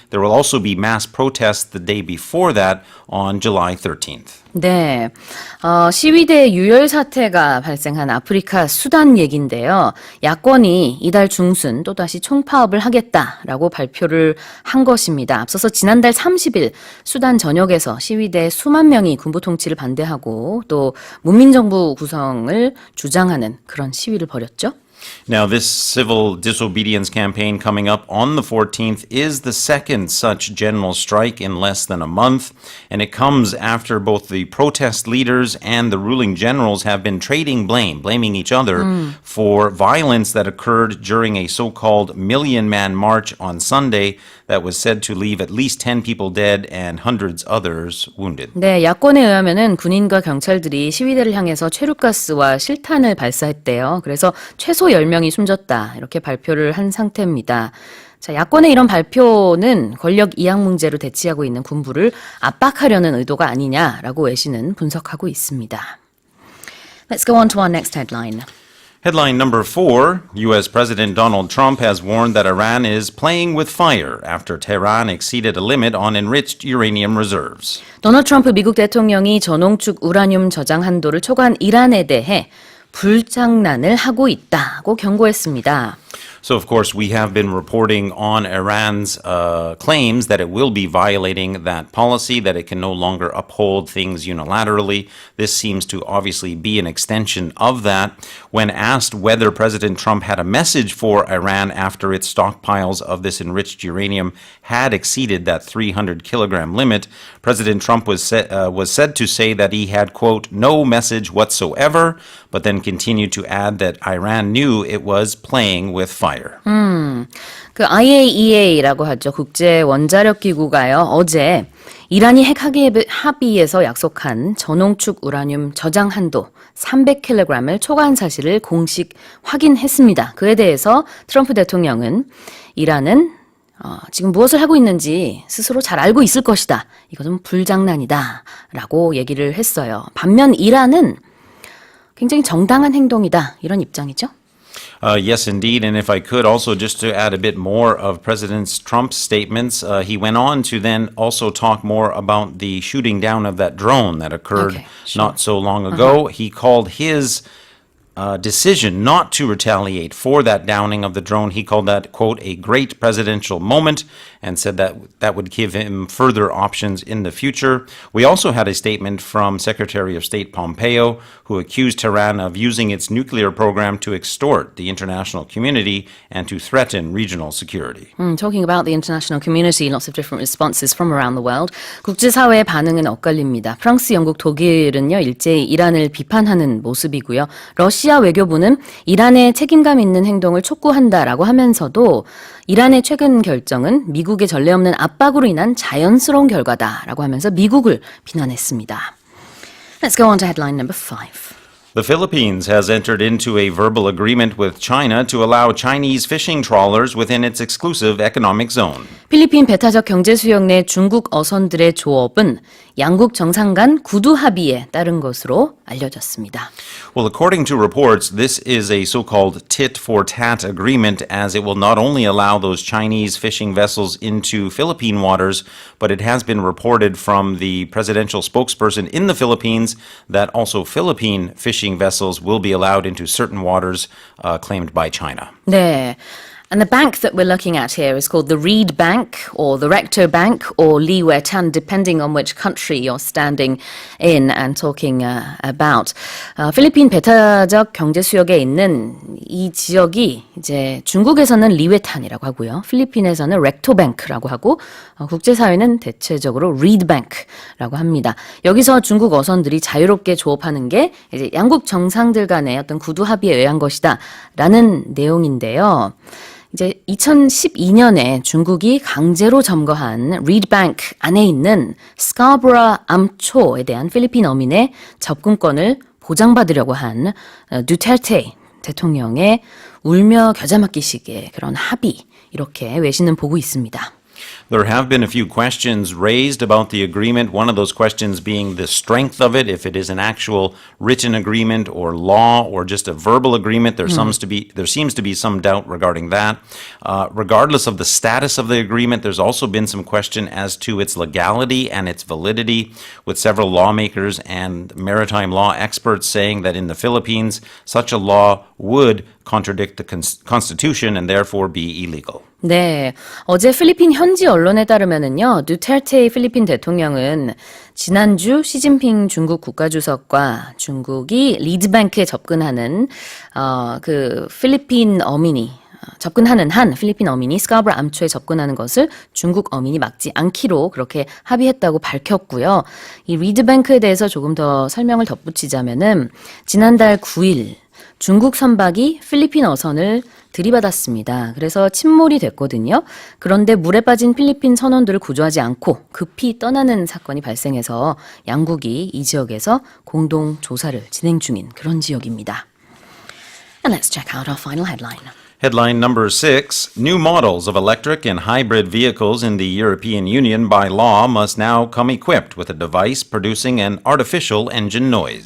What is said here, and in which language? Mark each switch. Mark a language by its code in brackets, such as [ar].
[en] There will also be mass protests the day before that on July 13th. [ko] 네, 시위대 유혈 사태가 발생한 아프리카 수단 얘기인데요. 야권이 이달 중순 또다시 총파업을 하겠다라고 발표를 한 것입니다. 앞서서 지난달 30일 수단 전역에서 시위대 수만 명이 군부 통치를 반대하고 또 문민정부 구성을 주장하는 그런 시위를 벌였죠. [en] Now, this civil disobedience campaign coming up on the 14th is the second such general strike in less than a month, and it comes after both the protest leaders and the ruling generals have been blaming each other for violence that occurred during a so-called million-man march on Sunday that was said to leave at least 10 people dead and hundreds others wounded. [ko] 네, 야권에 의하면은 군인과 경찰들이 시위대를 향해서 최루가스와 실탄을 발사했대요. 그래서 최소 10명이 숨졌다. 이렇게 발표를 한 상태입니다. 자, 야권의 이런 발표는 권력 이양 문제로 대치하고 있는 군부를 압박하려는 의도가 아니냐라고 외신은 분석하고 있습니다. [en] Let's go on to our next headline. Headline number 4, U.S. President Donald Trump has warned that Iran is playing with fire after Tehran exceeded a limit on enriched uranium reserves. [ko] 도널드 트럼프 미국 대통령이 전홍축 우라늄 저장 한도를 초과한 이란에 대해 불장난을 하고 있다고 경고했습니다. [en] So, of course, we have been reporting on Iran's claims that it will be violating that policy, that it can no longer uphold things unilaterally. This seems to obviously be an extension of that. When asked whether President Trump had a message for Iran after its stockpiles of this enriched uranium had exceeded that 300-kilogram limit, President Trump was said to say that he had, quote, no message whatsoever, but then continued to add that Iran knew it was playing with fire. [ko] 그 IAEA라고 하죠. 국제 원자력 기구가요. 어제 이란이 핵 합의에서 약속한 전홍축 우라늄 저장 한도 300kg을 초과한 사실을 공식 확인했습니다. 그에 대해서 트럼프 대통령은 이란은 지금 무엇을 하고 있는지 스스로 잘 알고 있을 것이다. 이것은 불장난이다. 라고 얘기를 했어요. 반면 이란은 굉장히 정당한 행동이다. 이런 입장이죠. [en] Yes, indeed. And if I could also just to add a bit more of President Trump's statements, he went on to then also talk more about the shooting down of that drone that occurred not so long ago. He called his decision not to retaliate for that downing of the drone. He called that, quote, a great presidential moment and said that that would give him further options in the future. We also had a statement from Secretary of State Pompeo, who accused Tehran of using its nuclear program to extort the international community and to threaten regional security. Talking about the international community, lots of different responses from around the world. [ko] 국제사회의 반응은 엇갈립니다. 프랑스, 영국, 독일은요, 일제히 이란을 비판하는 모습이고요. 러시아 외교부는 이란의 책임감 있는 행동을 촉구한다라고 하면서도 이란의 최근 결정은 미국의 전례 없는 압박으로 인한 자연스러운 결과다라고 하면서 미국을 비난했습니다. [en] Let's go on to headline number 5. The Philippines has entered into a verbal agreement with China to allow Chinese fishing trawlers within its exclusive economic zone. [ko] 필리핀 배타적 경제 수역 내 중국 어선들의 조업은 양국 정상 간 구두 합의에 따른 것으로 알려졌습니다. [en] Well, according to reports, this is a so-called tit-for-tat agreement, as it will not only allow those Chinese fishing vessels into Philippine waters, but it has been reported from the presidential spokesperson in the Philippines that also Philippine fishing vessels will be allowed into certain waters claimed by China. [ko] 네. [en] And the bank that we're looking at here is called the Reed Bank or the Recto Bank or Li Wetan, depending on which country you're standing in and talking about. [ko] 필리핀 배타적 경제 수역에 있는 이 지역이 이제 중국에서는 리웨탄이라고 하고요. 필리핀에서는 렉토 뱅크라고 하고 국제사회는 대체적으로 리드 뱅크라고 합니다. 여기서 중국 어선들이 자유롭게 조업하는 게 이제 양국 정상들 간의 어떤 구두 합의에 의한 것이다라는 내용인데요. 이제 2012년에 중국이 강제로 점거한 리드뱅크 안에 있는 스카브라 암초에 대한 필리핀 어민의 접근권을 보장받으려고 한 두테르테 대통령의 울며 겨자 먹기식의 그런 합의, 이렇게 외신은 보고 있습니다. [en] There have been a few questions raised about the agreement, one of those questions being the strength of it, if it is an actual written agreement or law or just a verbal agreement. There seems to be some doubt regarding that. Regardless of the status of the agreement, there's also been some question as to its legality and its validity, with several lawmakers and maritime law experts saying that in the Philippines, such a law would contradict the Constitution and therefore be illegal. [ko] 네, 어제 필리핀 현지 언론에 따르면은요, 두테르테 필리핀 대통령은 지난주 시진핑 중국 국가주석과 중국이 리드뱅크에 접근하는 그 필리핀 어민이 접근하는 한 필리핀 어민이 스카브라 암초에 접근하는 것을 중국 어민이 막지 않기로 그렇게 합의했다고 밝혔고요. 이 리드뱅크에 대해서 조금 더 설명을 덧붙이자면은 지난달 9일 중국 선박이 필리핀 어선을 들이받았습니다. 그래서 침몰이 됐거든요. 그런데 물에 빠진 필리핀 선원들을 구조하지 않고 급히 떠나는 사건이 발생해서 양국이 이 지역에서 공동 조사를 진행 중인 그런 지역입니다. [en] And let's check out our final headline. Headline number 6, new models of electric and hybrid vehicles in the European Union by law must now come equipped with a device producing an artificial engine noise.